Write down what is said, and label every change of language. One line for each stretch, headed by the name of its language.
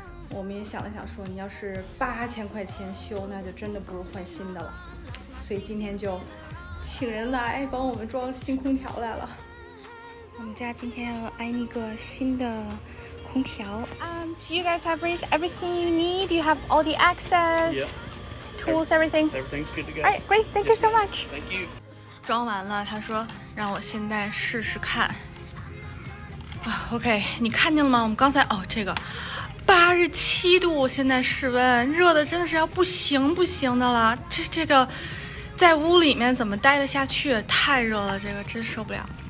Chinese: 我们也想了想说，你要是8000块钱修，那就真的不如换新的了。所以今天就请人来帮我们装新空调来了。我们家今天要安一个新的空调。
English: Do you guys have everything you need? Do you have all the access, Yep. tools, everything? Everything's good to go. All right, great. Thank you so much. Thank you.
Chinese: 装完了，他说让我现在试试看。OK， 你看见了吗？我们刚才这个87度，现在室温热的真的是要不行的了。这个在屋里面怎么待得下去？太热了，这个真受不了。